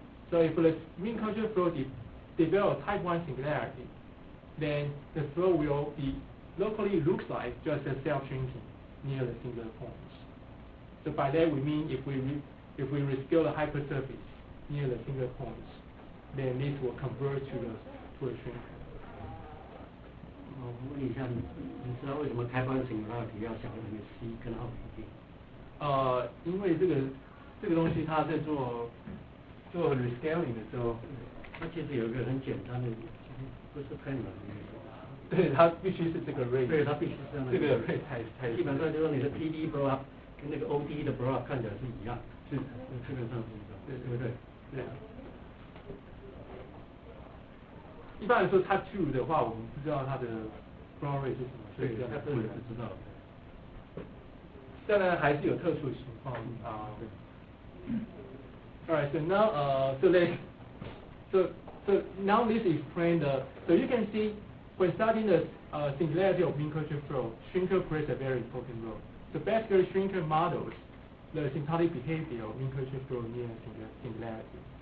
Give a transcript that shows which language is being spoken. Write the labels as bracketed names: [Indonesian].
[English] So if the mean curvature flow develops type 1 singularity, then the flow will be locally looks like just a self-shrinking near the singular points. So by that we mean if we rescale the hypersurface near the singular points, then this will convert to a shrinker. [Chinese] 我问一下，你知道为什么开放型号体要小于那个 c 根号比例？因为这个东西它在做 rescaling 的时候，它其实有一个很简单的，不是太难的。对，它必须是这个 rate。对，它必须是这样的。这个 rate 太基本上就是你的 PD blow up 跟那个 OD 的 blow up 看起来是一样，是基本上是一样，对不对？对。一般来说 type 2的话，我们不知道它的 blow rate 是什么，所以它这里是知道的。当然还是有特殊的情况啊。 [English] Alright, so now so now this explains so you can see when studying the singularity of mean curvature flow, shrinker plays a very important role. So basically shrinker models the asymptotic behavior of mean curvature flow near singularity.